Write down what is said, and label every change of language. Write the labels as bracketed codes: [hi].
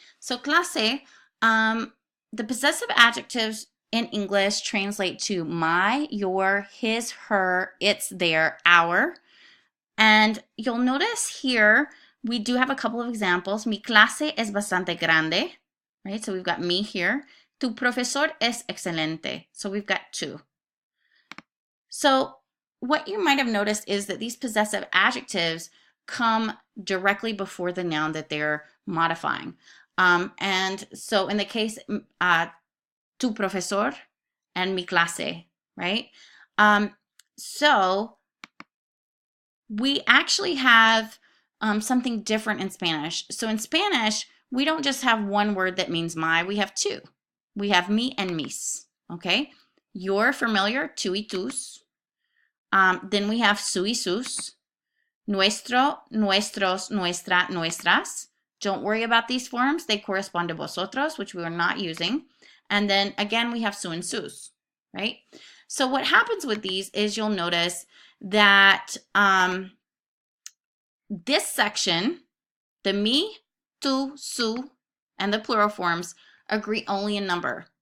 [en] So clase, the possessive adjectives in English translate to my, your, his, her, its, their, our. And you'll notice here, we do have a couple of examples. [es] Mi clase es bastante grande, [en] right? So we've got me here. [es] Tu profesor es excelente. [en] So we've got two. So what you might have noticed is that these possessive adjectives come directly before the noun that they're modifying. And so in the case, tu profesor and mi clase, right? So we actually have something different in Spanish. So in Spanish, we don't just have one word that means my, we have two. We have mi and mis, okay? You're familiar, tú y tus. Then we have su y sus. [es] Nuestro, nuestros, nuestra, nuestras. [en] Don't worry about these forms. They correspond to vosotros, which we are not using. And then again, we have su and sus, right? So what happens with these is you'll notice that this section, the me, tu, su, and the plural forms agree only in number.